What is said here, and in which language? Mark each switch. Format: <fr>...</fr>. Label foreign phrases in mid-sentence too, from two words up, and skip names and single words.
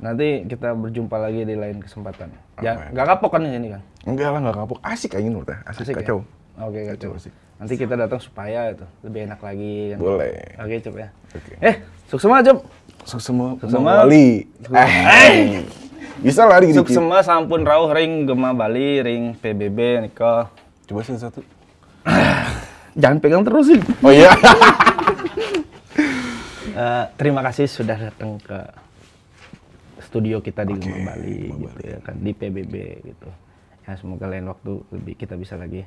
<id>Nanti kita berjumpa lagi di lain kesempatan. Ya, Amin. nggak kapok kan ini kan? Enggak lah, nggak kapok. Asik aja menurut saya. Asik, Asik ya? kacau. Oke, kacau. Asik. Nanti kita datang supaya itu lebih enak lagi kan. Boleh. Oke, Cup ya. Oke. Sukses semua, Cup. Sukses semua. Sukses semua. Bali. Bisa lah dikit. Sukses semua</id> <ban>sampun rauh ring</ban> <id>Gema Bali, ring PBB Niko. Coba satu. Jangan pegang terus sih. Oh iya. Terima kasih sudah datang ke studio kita di Gema Bali gitu ya kan, di PBB gitu. Ya semoga lain waktu lebih kita bisa lagi.</id>